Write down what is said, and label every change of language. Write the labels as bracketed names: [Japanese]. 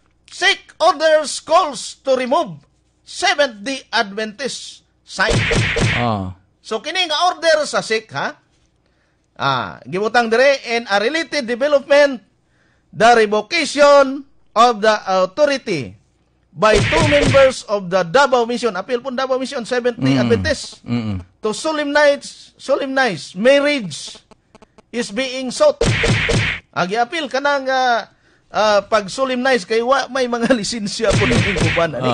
[English] SIC orders calls to remove Seventh-day Adventist sign. [Cebuano] So kini nga order sa SIC ha. Gibutang dire [English] in a related development, the revocation of the authority by two members of the Davao Mission, appeal po Davao Mission, Seventh-day Adventist, to solemnize marriage is being sought. [Cebuano] Gi-appeal ka ng pag-solemnize kay wa may mga lisensya po na yung uban.